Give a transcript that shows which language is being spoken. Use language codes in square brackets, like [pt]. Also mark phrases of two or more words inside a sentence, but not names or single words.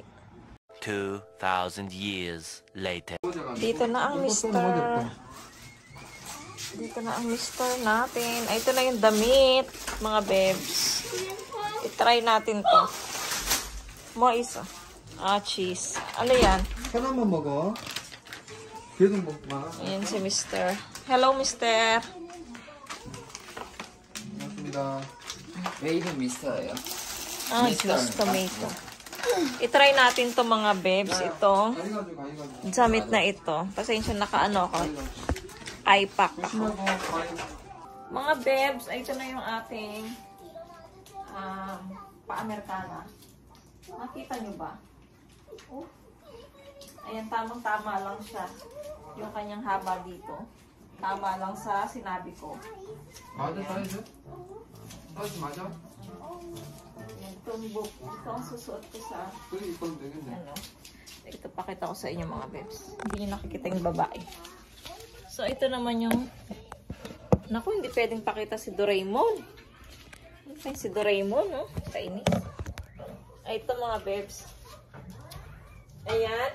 [en] 2,000 years later. [tl] Dito na ang Mr. Dito na ang Mr. natin. Ay, ito na yung damit, mga bebs. I-try natin to. Mo isa. Ah, cheese. Ano yan? [ko] 하나만 먹어. 계속 먹마. [tl] Ayan si Mr. Hello, Mr. [ko] 고맙습니다. 왜 이름 미스터예요? [tl] Ah, Mr. [en] juice tomato. [tl] I-try natin to mga bebs. Ito. [ko] 가위가지고. [tl] Damit na ito. Pasensya nakaano ako. [en] Eye pack [tl] ako. Mga bebs, ito na yung ating pa-Americana. Nakita nyo ba? Oh. Ayan, tamang-tama lang siya. Yung kanyang haba dito. Tama lang sa sinabi ko. [ko] 맞아, 사이즈? 사이즈 맞아? [tl] Ayan, tumbok. Ito ang susuot ko sa [ko] 그래, 입어도 되겠네. [tl] ano. Ito pakita ko sa inyo mga bebs. Hindi nyo nakikita yung babae. So, ito naman yung... Naku, hindi pwedeng pakita si Doraemon. Ay, si Doraemon, no? Kainis. Ay, ito mga bebs. Ayan.